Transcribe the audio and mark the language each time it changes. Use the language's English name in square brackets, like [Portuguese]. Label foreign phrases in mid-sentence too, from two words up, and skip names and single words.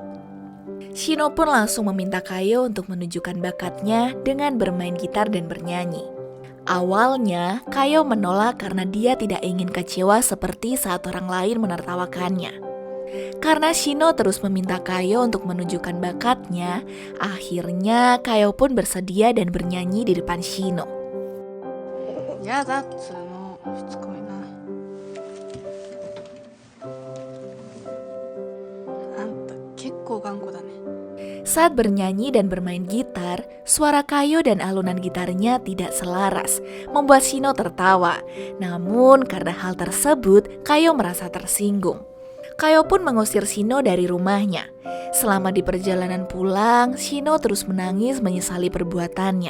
[Indonesian] Shino pun langsung meminta Kayo untuk menunjukkan bakatnya dengan bermain gitar dan bernyanyi. Awalnya, Kayo menolak karena dia tidak ingin kecewa seperti saat orang lain menertawakannya. Karena Shino terus meminta Kayo untuk menunjukkan bakatnya, akhirnya Kayo pun bersedia dan bernyanyi di depan Shino. [Japanese] やだっつうの、しつこいな。あんた結構頑固だね。 [Indonesian] Saat bernyanyi dan bermain gitar, suara Kayo dan alunan gitarnya tidak selaras, membuat Shino tertawa. Namun karena hal tersebut, Kayo merasa tersinggung. Kayo pun mengusir Shino dari rumahnya. Selama di perjalanan pulang, Shino terus menangis menyesali perbuatannya.